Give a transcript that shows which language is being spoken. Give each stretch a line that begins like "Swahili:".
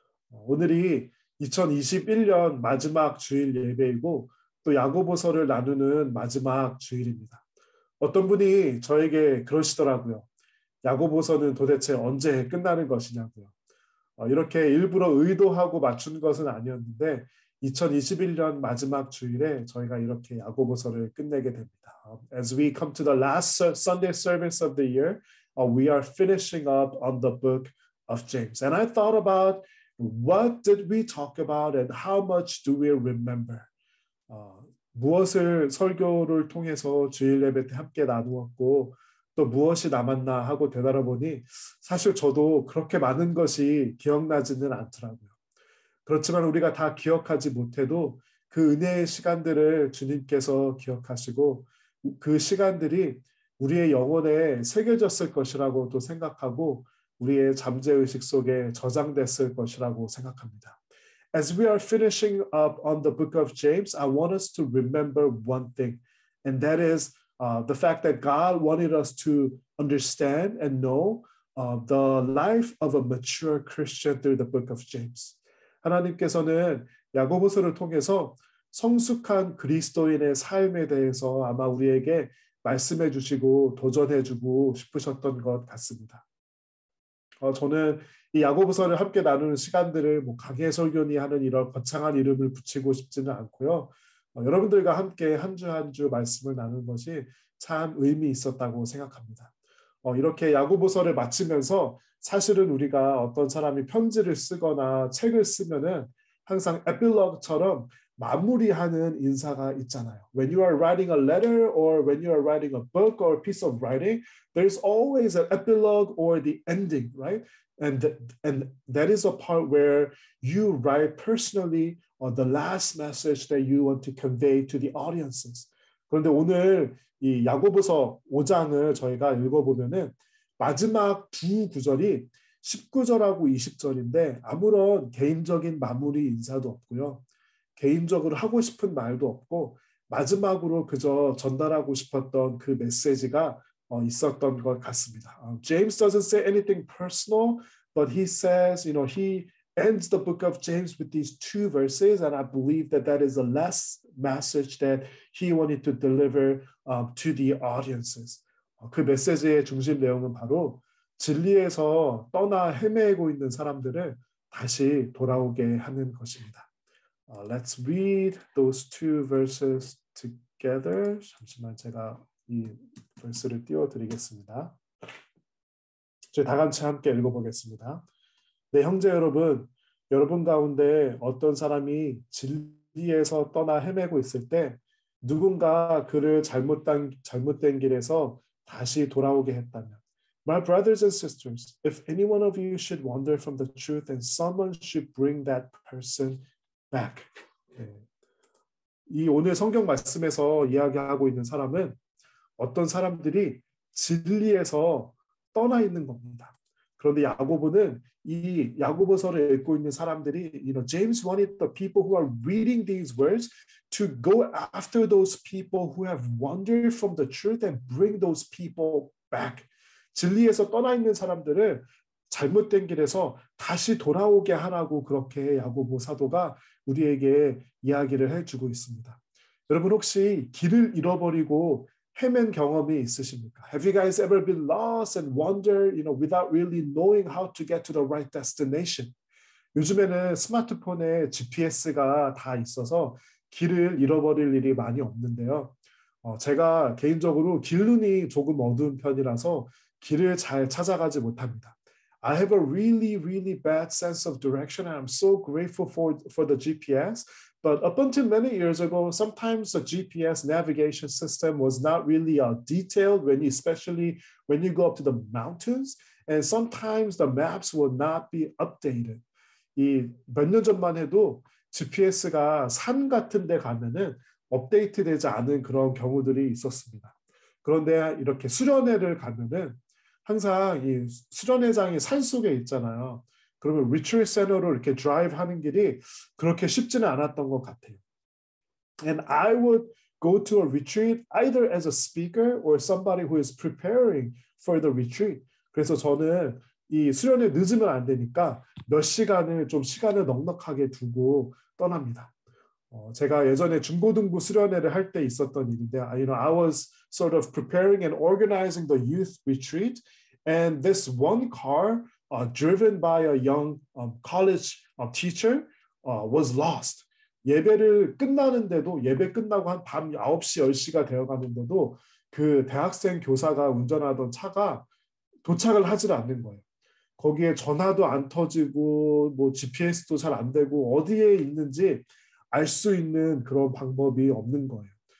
Korean: 오늘이 2021년 마지막 주일 예배이고 또 야고보서를 나누는 마지막 주일입니다. 어떤 분이 저에게 그러시더라고요. 야고보서는 도대체 언제 끝나는 것이냐고요. 이렇게 일부러 의도하고 맞춘 것은 아니었는데 2021년 마지막 주일에 저희가 이렇게 야고보서를 끝내게 됩니다.
English: As we come to the last Sunday service of the year, we are finishing up on the book of James. And I thought about what did we talk about and how much do we remember?
Korean: 무엇을 설교를 통해서 주일 예배 때 함께 나누었고 또 무엇이 남았나 하고 되돌아보니 사실 저도 그렇게 많은 것이 기억나지는 않더라고요. 그렇지만 우리가 다 기억하지 못해도 그 은혜의 시간들을 주님께서 기억하시고 그 시간들이 우리의 영혼에 새겨졌을 것이라고도 생각하고 우리의 잠재의식 속에 저장됐을 것이라고 생각합니다.
English: As we are finishing up on the book of James, I want us to remember one thing, and that is the fact that God wanted us to understand and know the life of a mature Christian through the book of James.
Korean: 하나님께서는 야고보서를 통해서 성숙한 그리스도인의 삶에 대해서 아마 우리에게 말씀해 주시고 도전해 주고 싶으셨던 것 같습니다. 저는 이 야고보서를 함께 나누는 시간들을 강해 설교니 하는 이런 거창한 이름을 붙이고 싶지는 않고요. 여러분들과 함께 한 주 한 주 말씀을 나누는 것이 참 의미 있었다고 생각합니다. 이렇게 야고보서를 마치면서 사실은 우리가 어떤 사람이 편지를 쓰거나 책을 쓰면은 항상 에필로그처럼 마무리하는 인사가 있잖아요.
English: When you are writing a letter or when you are writing a book or a piece of writing, there's always an epilogue or the ending, right? And that is a part where you write personally the last message that you want to convey to the audiences.
Korean: 그런데 오늘 이 야고보서 5장을 저희가 읽어보면은 마지막 두 구절이 19절하고 20절인데 아무런 개인적인 마무리 인사도 없고요. 개인적으로 하고 싶은 말도 없고 마지막으로 그저 전달하고 싶었던 그 메시지가 있었던 것 같습니다.
English: James doesn't say anything personal, but he says, he ends the book of James with these two verses, and I believe that that is the last message that he wanted to deliver to the audiences.
Korean: 그 메시지의 중심 내용은 바로 진리에서 떠나 헤매고 있는 사람들을 다시 돌아오게 하는 것입니다.
English: Let's read those two verses together.
Korean: 잠시만 제가 이 verse를 띄워드리겠습니다. 저희 다 같이 함께 읽어보겠습니다. 네, 형제 여러분, 여러분 가운데 어떤 사람이 진리에서 떠나 헤매고 있을 때 누군가 그를 잘못된 길에서 다시 돌아오게 했다면
English: My brothers and sisters, if any one of you should wander from the truth, then someone should bring that person back.
Korean: 네. 이 오늘 성경 말씀에서 이야기하고 있는 사람은 어떤 사람들이 진리에서 떠나 있는 겁니다. 그런데 야고보는 이 야고보서를 읽고 있는 사람들이,
English: James wanted the people who are reading these words to go after those people who have wandered from the truth and bring those people back.
Korean: 진리에서 떠나 있는 사람들을 잘못된 길에서 다시 돌아오게 하라고 그렇게 야고보 사도가 우리에게 이야기를 해주고 있습니다. 여러분 혹시 길을 잃어버리고 헤맨 경험이 있으십니까?
English: Have you guys ever been lost and wandered, without really knowing how to get to the right destination?
Korean: 요즘에는 스마트폰에 GPS가 다 있어서 길을 잃어버릴 일이 많이 없는데요. 제가 개인적으로 길눈이 조금 어두운 편이라서 길을 잘 찾아가지 못합니다.
English: I have a really, really bad sense of direction, and I'm so grateful for the GPS. But up until many years ago, sometimes the GPS navigation system was not really detailed, especially when you go up to the mountains, and sometimes the maps will not be updated.
Korean: 이 몇 년 전만 해도 GPS가 산 같은 데 가면은 업데이트되지 않은 그런 경우들이 있었습니다. 그런데 이렇게 수련회를 가면은 항상 이 수련회장이 산속에 있잖아요. 그러면 리트리트 센터로 이렇게 드라이브 하는 길이 그렇게 쉽지는 않았던 것 같아요.
English: And I would go to a retreat either as a speaker or somebody who is preparing for the retreat.
Korean: 그래서 저는 이 수련회 늦으면 안 되니까 몇 시간을 좀 시간을 넉넉하게 두고 떠납니다. 제가 예전에 중고등부 수련회를 할 때 있었던 일인데,
English: I was sort of preparing and organizing the youth retreat, and this one car, driven by a young college teacher, was lost.
Korean: 예배를 끝나는데도 예배 끝나고 한 밤 9시, 10시가 되어가는데도 그 대학생 교사가 운전하던 차가 도착을 하질 않는 거예요. 거기에 전화도 안 터지고 뭐 GPS도 잘 안 되고 어디에 있는지 알 수 있는 그런 방법이 없는 거예요.